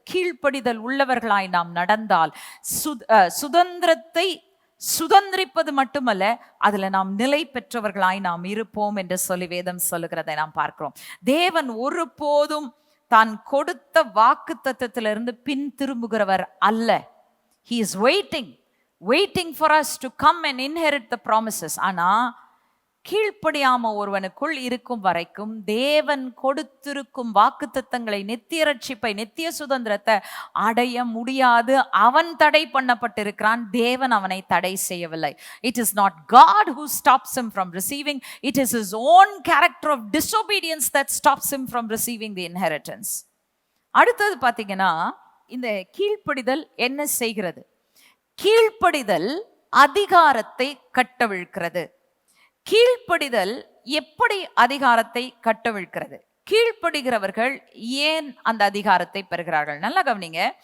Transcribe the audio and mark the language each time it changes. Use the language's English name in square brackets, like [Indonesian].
[Tamil] கீழ்ப்படிதல் உள்ளவர்களாய் நாம் நடந்தால் சுதந்திரத்தை சுதந்திரிப்பது மட்டுமல்ல, அதுல நாம் நிலை பெற்றவர்களாய் நாம் இருப்போம் என்று சொல்லி வேதம் சொல்லுகிறதை நாம் பார்க்கிறோம். தேவன் ஒருபோதும் தான் கொடுத்த வாக்கு தத்தத்திலிருந்து பின் திரும்புகிறவர் அல்ல. [English] He is waiting for us to come and inherit the promises. [Tamil] ஆனா கீழ்ப்படியாம ஒருவனுக்குள் இருக்கும் வரைக்கும் தேவன் கொடுத்திருக்கும் வாக்குத்தத்தங்களை, நித்திய ரட்சிப்பை, நித்திய சுதந்திரத்தை அடைய முடியாது. அவன் தடை பண்ணப்பட்டிருக்கிறான், தேவன் அவனை தடை செய்யவில்லை. [English] It is not God who stops him from receiving. It is his own character of disobedience that stops him from receiving the inheritance. [Tamil] அடுத்தது பாத்தீங்கன்னா, இந்த கீழ்ப்படிதல் என்ன செய்கிறது? கீழ்ப்படிதல் அதிகாரத்தை கட்டவிழ்க்கிறது. கீழ்ப்படிதல் எப்படி அதிகாரத்தை கட்டவிழ்க்கிறது? கீழ்ப்படுகிறவர்கள் ஏன் அந்த அதிகாரத்தை பெறுகிறார்கள்? நல்லா கவனிங்க.